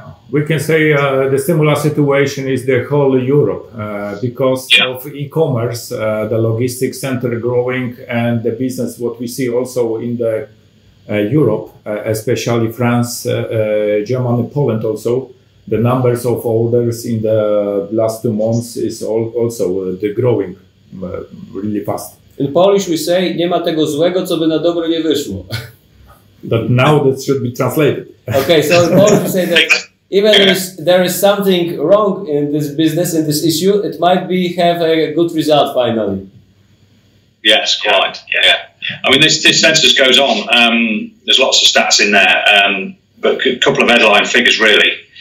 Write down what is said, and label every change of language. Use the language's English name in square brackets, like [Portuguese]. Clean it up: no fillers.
[English] We can say the similar situation is the whole Europe because of e-commerce, the logistics center growing, and the business what we see also in the Europe, especially France, Germany, Poland also. The numbers of orders in the last 2 months is also growing really fast. In Polish we say, [Polish] nie ma tego złego, co by na dobre nie wyszło. [English] But now that should be translated. Okay, so in Polish we say that even there is something wrong in this business, in this issue, it might have a good result finally. Yes, quite. Yeah. I mean, this census goes on. There's lots of stats in there, but a couple of headline figures really.